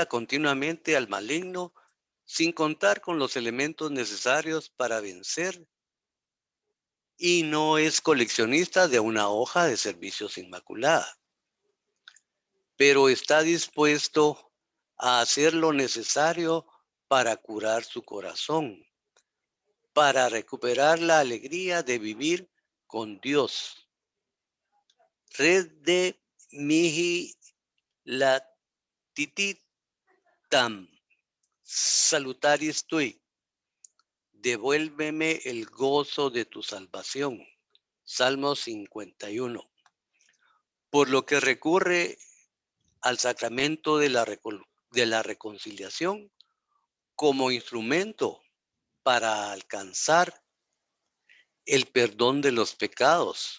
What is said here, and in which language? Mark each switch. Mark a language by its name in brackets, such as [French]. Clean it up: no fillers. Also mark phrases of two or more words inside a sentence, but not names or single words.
[Spanish] continuamente al maligno sin contar con los elementos necesarios para vencer, y no es coleccionista de una hoja de servicios inmaculada, pero está dispuesto a hacer lo necesario para curar su corazón, para recuperar la alegría de vivir con Dios. [Latin] Red de mihi latititam salutaris tui. [Spanish] Devuélveme el gozo de tu salvación. Salmo 51. Por lo que recurre al sacramento de la reconciliación como instrumento para alcanzar el perdón de los pecados.